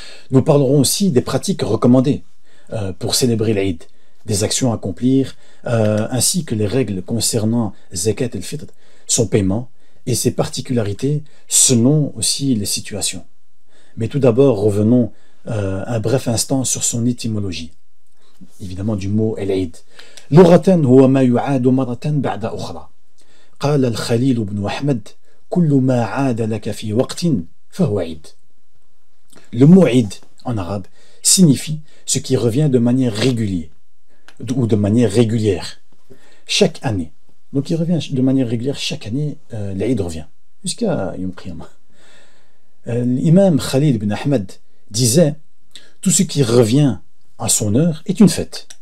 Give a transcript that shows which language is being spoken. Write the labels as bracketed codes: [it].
[fr] Nous parlerons aussi des pratiques recommandées pour célébrer l'Eid, des actions à accomplir, ainsi que les règles concernant Zakat el-Fitr, son paiement et ses particularités selon aussi les situations. Mais tout d'abord, revenons un bref instant sur son étymologie, évidemment du mot el-Eid. [ar] لغة هو ما يعاد مرة بعد أخرى. قال الخليل بن أحمد كل ما عاد لك في وقت فهو عيد. [fr] Le mot Eid en arabe signifie ce qui revient de manière régulière ou de manière régulière chaque année. Donc il revient de manière régulière chaque année, l'Eid revient jusqu'à Yom Qiyamah. L'imam Khalil ibn Ahmed disait tout ce qui revient à son heure est une fête.